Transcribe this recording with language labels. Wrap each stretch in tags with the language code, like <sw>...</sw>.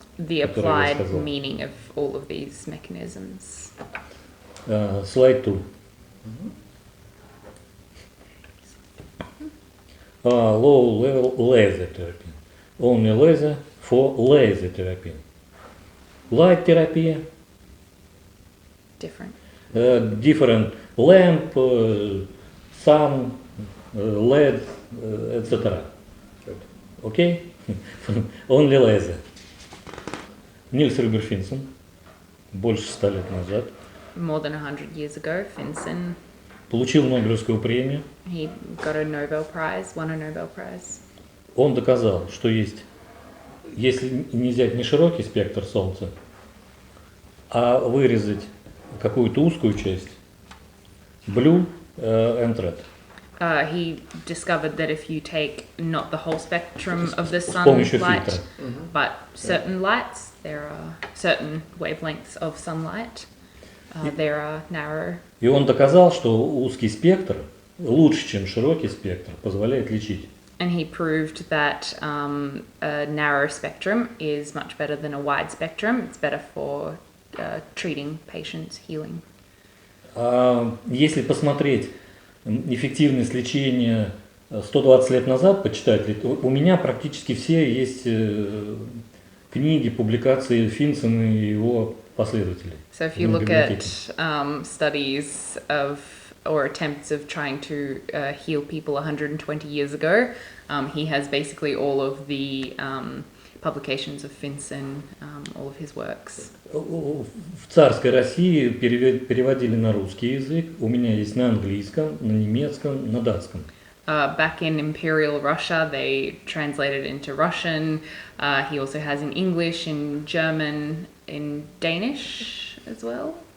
<en>The applied</en> <ru>сказал.</ru> <en>meaning of all of these mechanisms. Slide 2. Low level laser therapy. Only laser for laser therapy.</en> <ru>Light терапия,</ru> <en>Different. different lamp, sun, LED, etc. Good. Okay? Only laser.</en> <ru>Нильс Рюбер Финсон, больше 100 лет назад,</ru> <en>More than 100 years ago, Finson,</en> <ru>получил Нобелевскую премию.</ru> <en>he got a Nobel Prize, won a Nobel Prize.</en> <ru>Он доказал, что есть, если не взять не широкий спектр Солнца, а вырезать какую-то узкую часть,</ru> <en>blue and red. He discovered that if you take not the whole spectrum of the</en> <ru>С помощью</ru> <en>sunlight,</en> <ru>фильтра.</ru> <en>but certain lights, there are certain wavelengths of sunlight, there are narrow.</en> <ru>И он доказал, что узкий спектр лучше, чем широкий спектр, позволяет лечить.</ru> <en>And he proved that a narrow spectrum is much better than a wide spectrum. It's better for treating patients, healing.</en> <ru>Если посмотреть эффективность лечения 120 лет назад, почитать, у меня практически все есть книги, публикации Финсона и его последователей.</ru> <en>So if you look at studies of or attempts of trying to heal people 120 years ago, he has basically all of the publications of Finson, all of his works.</en> <ru>В царской России переводили на русский язык, у меня есть на английском, на немецком, на датском.</ru> <en>Back in Imperial Russia, they translated into Russian. He also has in English, in German, in Danish as well.</en>